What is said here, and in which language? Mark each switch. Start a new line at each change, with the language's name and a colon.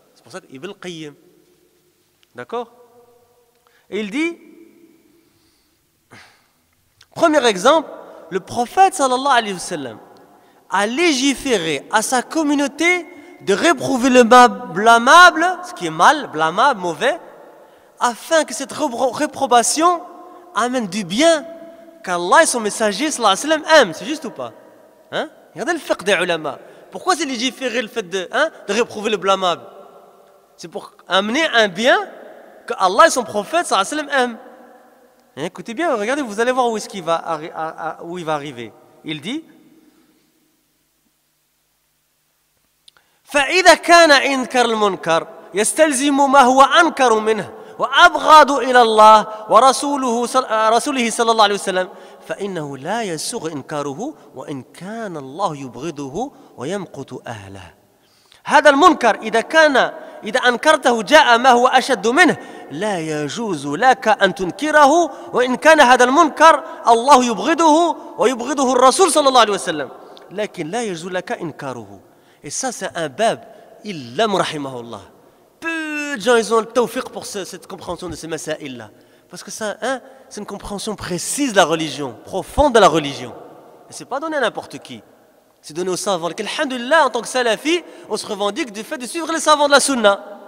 French: C'est pour ça qu'Ibn al-Qayyim. D'accord? Et il dit, premier exemple, le prophète sallallahu alayhi wa sallam a légiféré à sa communauté de réprouver le blâmable, ce qui est mal, blâmable, mauvais, afin que cette réprobation amène du bien qu'Allah et son messager sallallahu alayhi wa sallam aiment. C'est juste ou pas? Hein? Regardez le fiqh des ulama. Pourquoi c'est légiférer le fait de réprouver le blâmable? C'est pour amener un bien que Allah et son prophète sallallahu alayhi wa sallam aiment. Et écoutez bien, regardez, vous allez voir où est-ce qu'il va, où il va arriver. Il dit
Arabic: فإذا كان إنكار المنكر يستلزم ما هو أنكر منه وأبغض إلى الله ورسوله صلى الله عليه وسلم فإنه لا يسوغ إنكاره وإن كان الله يبغضه ويمقت أهله. هذا المنكر إذا أنكرته جاء ما هو أشد منه لا يجوز لك أن تنكره وإن كان هذا المنكر الله يبغضه ويبغضه الرسول صلى الله عليه وسلم لكن لا يجوز لك إنكاره.
French: Et ça c'est un bab, il l'aime rahimahullah. Peu de gens ils ont le tawfiq pour cette compréhension de ces masaïl là. Parce que ça, hein, c'est une compréhension précise de la religion, profonde de la religion. Et c'est pas donné à n'importe qui. C'est donné aux savants. Alhamdulillah, en tant que salafi, on se revendique du fait de suivre les savants de la sunna.